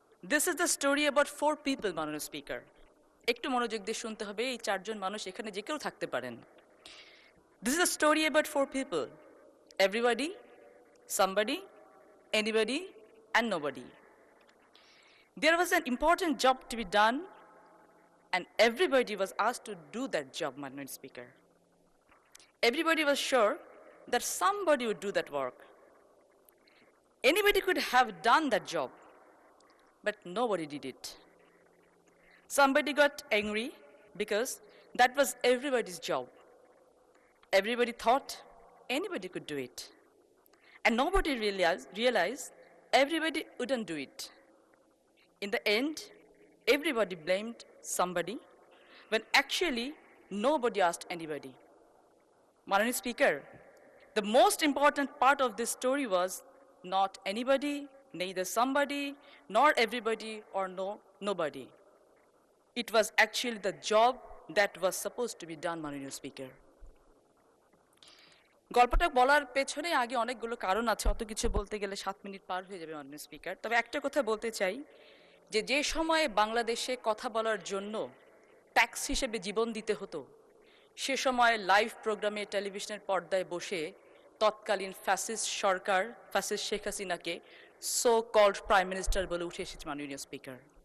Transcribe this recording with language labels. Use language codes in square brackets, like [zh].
[en] this is the story about 4 people [bn] মাননীয় speaker. একটু মনোযোগ দিয়ে শুনতে হবে, এই 4 জন মানুষ এখানে যে কেউ থাকতে পারেন। [en] This is the story about 4 people, everybody, somebody, anybody, and nobody. There was an important job to be done, and everybody was asked to do that job, Madam Speaker. Everybody was sure that somebody would do that work. Anybody could have done that job, but nobody did it. Somebody got angry because that was everybody's job. Everybody thought anybody could do it. And nobody realized everybody wouldn't do it. In the end, everybody blamed somebody when actually nobody asked anybody. Madam Speaker, The most important part of this story was not anybody, neither somebody, nor everybody, or nobody. It was actually the job that was supposed to be done, [bn] মাননীয় speaker. গল্পটা বলার পেছনে আগে অনেকগুলো কারণ আছে, অত কিছু বলতে গেলে 7 মিনিট পার হয়ে যাবে মাননীয় স্পিকার। তবে একটা কথা বলতে চাই যে যে সময়ে বাংলাদেশে কথা বলার জন্য ট্যাক্স হিসেবে জীবন দিতে হতো, সে সময় লাইভ প্রোগ্রামে টেলিভিশনের পর্দায় বসে তৎকালীন ফ্যাসিস্ট সরকার, ফ্যাসিস্ট শেখ হাসিনাকে [en] so called prime minister [bn] বলে উঠে এসেছে মাননীয় স্পিকার।